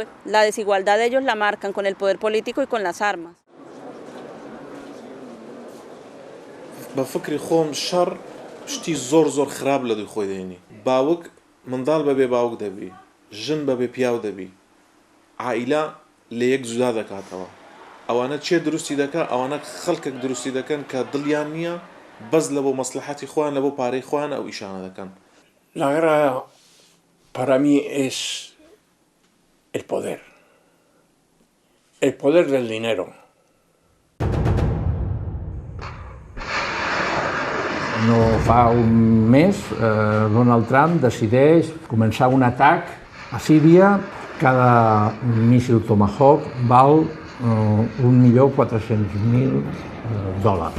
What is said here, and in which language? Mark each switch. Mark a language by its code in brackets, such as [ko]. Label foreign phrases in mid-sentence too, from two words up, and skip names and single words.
[es] La desigualdad de ellos la marcan con el poder político y con las armas. [ckb] بفكري خۆم شەڕ شتی زۆر خراپ لە دوی خۆی دێنی. باوک منداڵ بەبێ باوک دەبی، ژن بەبێ پیاو دەبی، عائیلە لە یەک جودا دەکاتەوە. ئەوانە چێ دروستی دەکات؟ ئەوانە خەڵکێک دروستی دەکەن کە دڵیان نییە بەس لە بۆ مەسلحەتی خۆیان لە بۆ پارەی خۆیان ئەو ئیشانە دەکەن. [es] La guerra para mí es el poder del dinero. [ca] No fa un mes, Donald Trump decideix començar un atac a Síria. Cada míssil Tomahawk val $1.400.000.